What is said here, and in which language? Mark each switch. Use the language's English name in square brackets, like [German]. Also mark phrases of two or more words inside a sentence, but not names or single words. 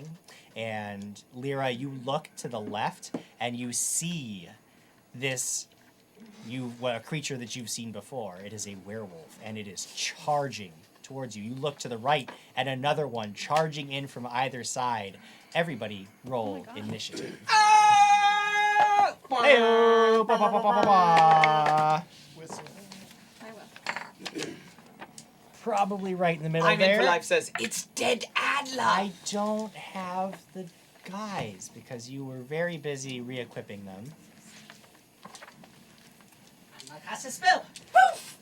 [English] And Lyra, you look to the left and you see this, a creature that you've seen before. It is a werewolf and it is charging towards you. You look to the right and another one charging in from either side. Everybody roll initiative. Hey-o! Ba, ba, ba, ba, ba, ba. Whistle. I will. Probably right in the middle I'm in there. for life says, it's dead Adler. I don't have the guys because you were very busy re-equipping them. I cast a spell. Poof!